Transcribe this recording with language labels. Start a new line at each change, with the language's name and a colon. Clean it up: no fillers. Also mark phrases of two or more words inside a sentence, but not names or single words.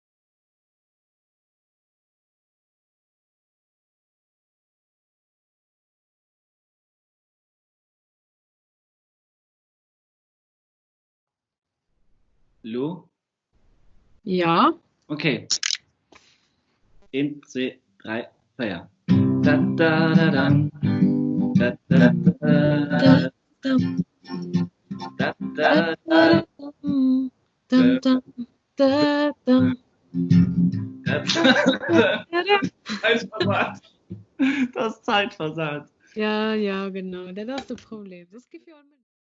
German: Lo? Ja, Okay. 1, 2, 3, Feier. Da da da da. Da da da da. Da da da. dum, dum, da, dum. Zeitversatz. Das ist Zeitversatz. Ja, genau, das ist das Problem. Das gibt ja auch mit.